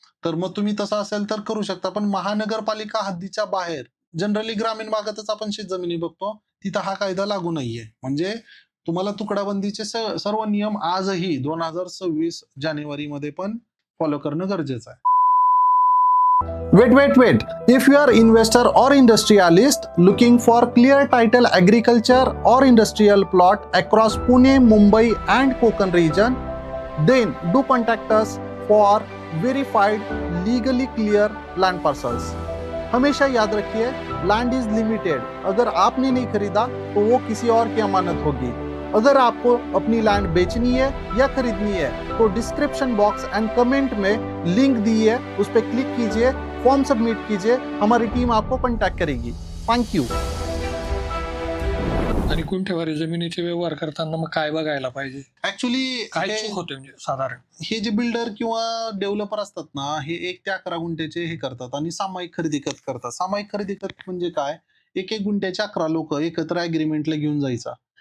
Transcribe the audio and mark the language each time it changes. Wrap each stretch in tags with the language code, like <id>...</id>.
<mr>तर मग तुम्ही तसं असेल तर करू शकता. पण महानगरपालिका हद्दीच्या बाहेर जनरली ग्रामीण भागातच आपण शेतजमिनी बघतो, तिथं हा कायदा लागू नाहीये. म्हणजे तुम्हाला तुकडाबंदीचे सर्व नियम आजही 2026 जानेवारीमध्ये पण फॉलो करणं गरजेचं आहे.</mr> <en>Wait. If you are investor or industrialist looking for clear title agriculture or industrial plot across Pune, Mumbai and Konkan region, then do contact us for verified legally clear land parcels.</en> <hi>हमेशा याद रखिए,</hi> <en>Land is limited.</en> <hi>अगर आपने नहीं खरीदा तो वो किसी और की अमानत होगी. अगर आपको अपनी लैंड बेचनी है या खरीदनी है तो डिस्क्रिप्शन बॉक्स एंड कमेंट में लिंक दी है, उस पर क्लिक कीजिए, फॉर्म सबमिट कीजिए, हमारी टीम आपको कॉन्टैक्ट करेगी. Thank you.</hi> <mr>आणि गुंठेवारी जमिनीचे व्यवहार करताना मग काय बघायला पाहिजे?</mr> <en>actually</en> <mr>काय चूक होते म्हणजे साधारण? हे जे बिल्डर किंवा डेव्हलपर असतात ना, हे 1 ते 11 गुंठ्याचे हे करतात आणि सामायिक खरेदी खत करतात. सामायिक खरेदी खत म्हणजे काय? 1 गुंठ्याचे 11 लोक एकत्र अग्रीमेंटला घेऊन जायचा.</mr>